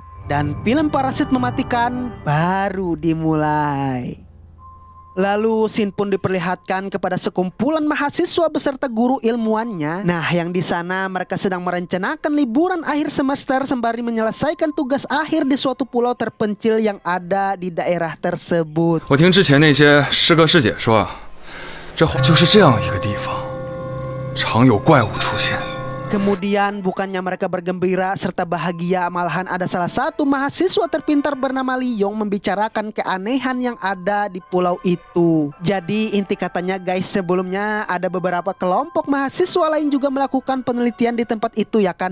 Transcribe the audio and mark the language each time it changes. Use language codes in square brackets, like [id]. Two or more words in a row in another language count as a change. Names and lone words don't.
[id] Dan film Parasit Mematikan baru dimulai. Lalu scene pun diperlihatkan kepada sekumpulan mahasiswa beserta guru ilmuannya. Nah, yang di sana mereka sedang merencanakan liburan akhir semester sembari menyelesaikan tugas akhir di suatu pulau terpencil yang ada di daerah tersebut. [zh] 我听之前那些师哥师姐说，这就是这样一个地方，常有怪物出现。 [id] Kemudian bukannya mereka bergembira serta bahagia, malahan ada salah satu mahasiswa terpintar bernama Liyong membicarakan keanehan yang ada di pulau itu. Jadi inti katanya guys, sebelumnya ada beberapa kelompok mahasiswa lain juga melakukan penelitian di tempat itu ya kan.